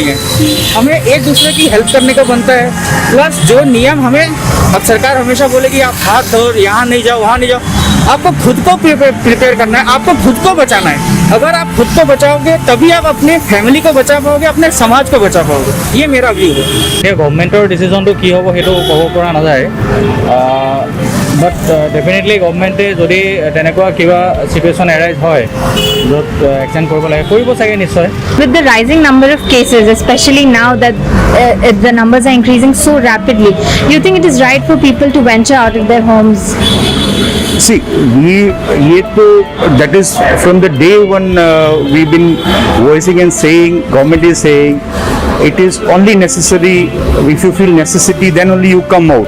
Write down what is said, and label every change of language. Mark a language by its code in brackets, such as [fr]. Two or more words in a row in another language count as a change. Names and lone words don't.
[hi] है हमें एक दूसरे की हेल्प करने का बनता है प्लस जो नियम हमें अब सरकार हमेशा बोलेगी आप हाथ धो यहाँ नहीं जाओ वहाँ नहीं जाओ आपको खुद को प्रिपेयर करना है आपको खुद को बचाना है अगर आप खुद को बचाओगे तभी आप अपने फैमिली को बचा पाओगे अपने समाज को बचा पाओगे ये मेरा व्यू है [as] गभर्नमेन्टर डिसिजनটো কি হ'ব সেইটো ক'ব পৰা নাযায় বাট ডেফিনেটলি গভৰ্নমেণ্টে যদি তেনেকুৱা কিবা চিটুৱেশ্যন এৰাইজ হয় য'ত এক্সটেণ্ড কৰিব লাগে কৰিব চাগে নিশ্চয় [en] With the rising number of cases, especially now that the numbers are increasing so rapidly, you think it is right for people to venture out of their homes? See, that is from the day when we've been voicing and saying, government is saying, it is only necessary, if you feel necessity, then only you come out.